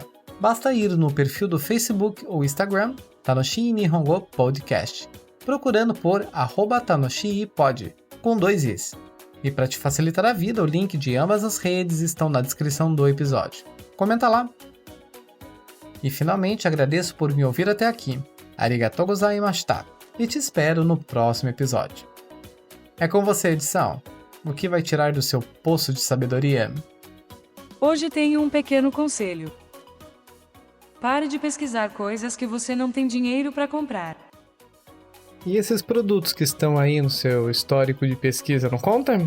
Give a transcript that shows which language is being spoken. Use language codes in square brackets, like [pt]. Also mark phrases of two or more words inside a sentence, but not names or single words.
[pt] Basta ir no perfil do Facebook ou Instagram, Tanoshii Nihongo Podcast, procurando por @tanoshiipod, com 2 i's. E para te facilitar a vida, o link de ambas as redes estão na descrição do episódio. Comenta lá! E finalmente agradeço por me ouvir até aqui. [ja] ありがとうございました! [pt] E te espero no próximo episódio. É com você, edição. O que vai tirar do seu poço de sabedoria? Hoje tenho um pequeno conselho. Pare de pesquisar coisas que você não tem dinheiro para comprar. E esses produtos que estão aí no seu histórico de pesquisa, não contam?